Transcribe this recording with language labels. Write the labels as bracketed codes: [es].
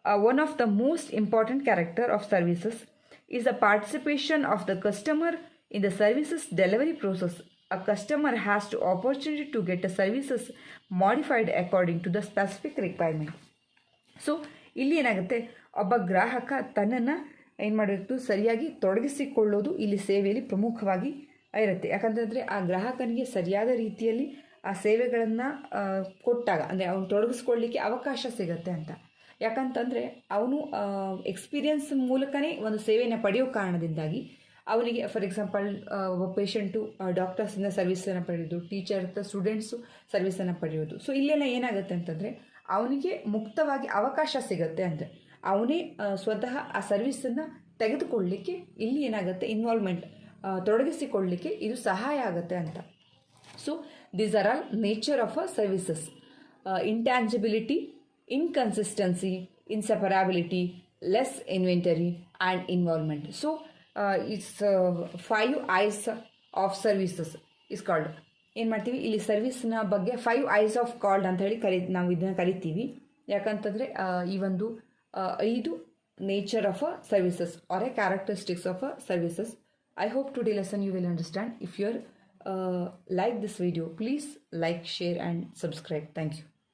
[en] One of the most important character of services is the participation of the customer in the services delivery process. A customer has the opportunity to get the services modified according to the specific requirement. So [kn] ಇಲ್ಲಿ ಏನಾಗುತ್ತೆ, ಒಬ್ಬ ಗ್ರಾಹಕ ತನ್ನನ್ನು ಏನು ಮಾಡಿರ್ತು ಸರಿಯಾಗಿ ತೊಡಗಿಸಿಕೊಳ್ಳೋದು ಇಲ್ಲಿ ಸೇವೆಯಲ್ಲಿ ಪ್ರಮುಖವಾಗಿ ಇರುತ್ತೆ. ಯಾಕಂತಂದರೆ ಆ ಗ್ರಾಹಕನಿಗೆ ಸರಿಯಾದ ರೀತಿಯಲ್ಲಿ ಆ ಸೇವೆಗಳನ್ನು ಕೊಟ್ಟಾಗ, ಅಂದರೆ ಅವನು ತೊಡಗಿಸ್ಕೊಳ್ಳಿಕ್ಕೆ ಅವಕಾಶ ಸಿಗುತ್ತೆ ಅಂತ. ಯಾಕಂತಂದರೆ ಅವನು ಎಕ್ಸ್ಪೀರಿಯನ್ಸ್ ಮೂಲಕನೇ ಒಂದು ಸೇವೆಯನ್ನು ಪಡೆಯೋ ಕಾರಣದಿಂದಾಗಿ ಅವನಿಗೆ [en] for example [kn] ಒಬ್ಬ ಪೇಷಂಟು ಡಾಕ್ಟರ್ಸಿಂದ ಸರ್ವಿಸನ್ನು ಪಡೆಯೋದು, ಟೀಚರ್ ಸ್ಟೂಡೆಂಟ್ಸು ಸರ್ವಿಸನ್ನು ಪಡೆಯೋದು. ಸೊ ಇಲ್ಲೆಲ್ಲ ಏನಾಗುತ್ತೆ ಅಂತಂದರೆ ಅವನಿಗೆ ಮುಕ್ತವಾಗಿ ಅವಕಾಶ ಸಿಗುತ್ತೆ. ಅಂದರೆ ಅವನೇ ಸ್ವತಃ ಆ ಸರ್ವಿಸನ್ನು ತೆಗೆದುಕೊಳ್ಳಲಿಕ್ಕೆ ಇಲ್ಲಿ ಏನಾಗುತ್ತೆ ಇನ್ವಾಲ್ವ್ಮೆಂಟ್, ತೊಡಗಿಸಿಕೊಳ್ಳಲಿಕ್ಕೆ ಇದು ಸಹಾಯ ಆಗುತ್ತೆ ಅಂತ. [en] So these are all nature of a services: intangibility, inconsistency, inseparability, less inventory, and involvement. So it's 5 I's of services is called. [kn] ಏನು ಮಾಡ್ತೀವಿ ಇಲ್ಲಿ ಸರ್ವಿಸ್ನ ಬಗ್ಗೆ [en] 5 I's of called [kn] ಅಂತ ಹೇಳಿ ನಾವು ಇದನ್ನು ಕರಿತೀವಿ. ಯಾಕಂತಂದರೆ ಈ ಒಂದು [en] 5 nature of a services are a characteristics of a services. I hope today lesson you will understand. If you like this video, please like, share and subscribe. Thank you.